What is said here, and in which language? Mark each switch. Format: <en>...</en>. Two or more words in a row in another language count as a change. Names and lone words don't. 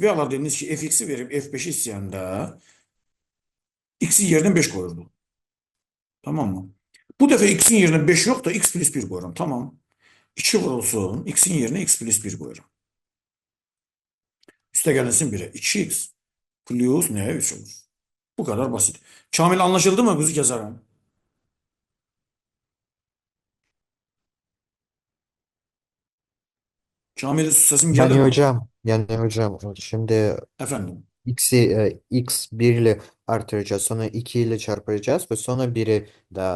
<az>Bayaqlar dediniz ki, fx-i verib f5-i istəyəndə x-in yerinə 5 qoyurdu.</az> <tr>Tamam mı?</tr> <az>Bu dəfə x-in yerinə 5 yox da x plus 1 qoyuram.</az> <tr>Tamam. 2 vurulsun.</tr> <az>X-in yerinə x plus 1 qoyuram. Üstə gəlinsin 1'e.</az> <tr>2x plus neye 3 olur? Bu kadar basit. Kamil anlaşıldı mı kuzu keserim? Kamil sesim geldi Yani mi? hocam, şimdi Efendim. x 1 ile artıracağız, sonra 2 ile çarpacağız ve sonra 1'i daha</tr>